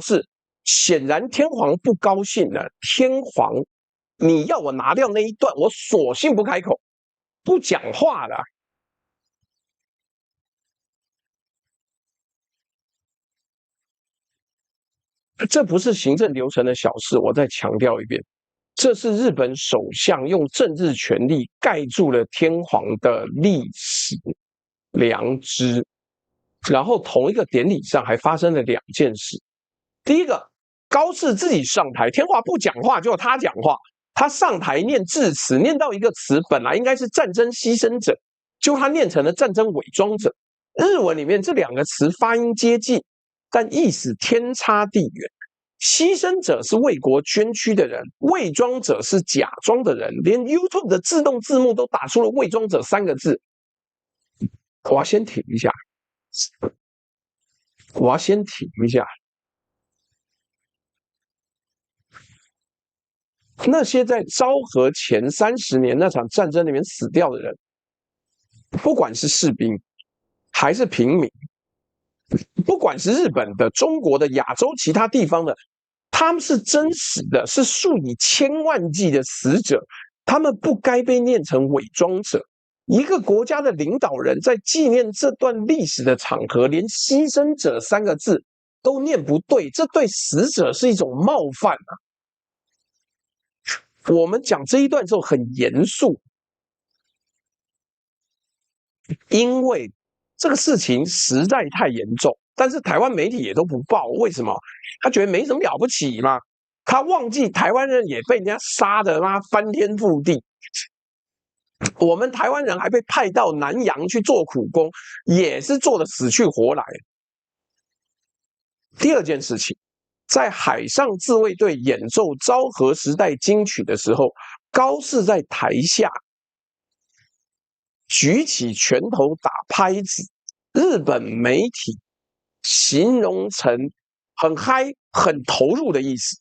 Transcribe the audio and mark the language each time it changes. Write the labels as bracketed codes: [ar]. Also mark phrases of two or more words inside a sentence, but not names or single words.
[zh] 是顯然天皇不高興了。天皇，你要我拿掉那一段，我索性不開口，不講話了。這不是行政流程的小事，我再強調一遍，這是日本首相用政治權力蓋住了天皇的歷史良知。然後同一個典禮上還發生了2件事。第一個，高適自己上台，天皇不講話，就他講話，他上台念致辭，念到一個詞本來應該是戰爭犧牲者，就他念成了戰爭偽裝者。日文裡面這2個詞發音接近，但意思天差地遠。犧牲者是為國捐軀的人，偽裝者是假裝的人，連 YouTube 的自動字幕都打出了偽裝者3個字。我要先停一下，那些在昭和前30年那场戰爭裡面死掉的人，不管是士兵還是平民，不管是日本的、中國的、亞洲其他地方的，他們是真實的，是數以千萬計的死者，他們不該被念成偽裝者。一個國家的領導人在紀念這段歷史的場合，連犧牲者3個字都念不對，這對死者是一種冒犯啊！我們講這一段之後很嚴肅，因為這個事情實在太嚴重，但是台灣媒體也都不報，為什麼？他覺得沒什麼了不起嘛，他忘記台灣人也被人家殺得翻天覆地，我們台灣人還被派到南洋去做苦工，也是做得死去活來。第2件事情，在海上自衛隊演奏昭和时代金曲的時候，高適在台下舉起拳頭打拍子，日本媒體形容成很嗨、很投入的意思。